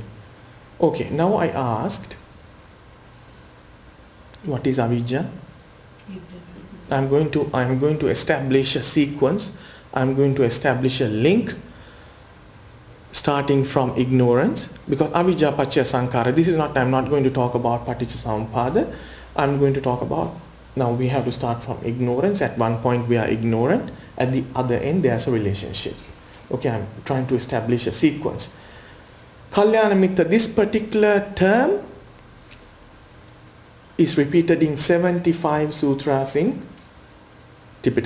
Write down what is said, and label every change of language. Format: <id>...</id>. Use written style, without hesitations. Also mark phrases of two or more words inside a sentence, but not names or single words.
<en>Okay, now I asked, what is avijja? I'm going to establish a sequence. I'm going to establish a link starting from ignorance, because</en> <pi>avijja paccaya sankhara,</pi> <en>this is not, I'm not going to talk about paticca I'm going to talk about, now we have to start from ignorance. At one point we are ignorant, at the other end there's a relationship. Okay, I'm trying to establish a sequence.</en> <pi>Kalyana Mitra,</pi> <en>this particular term is repeated in 75 sutras in Tipitaka.</en>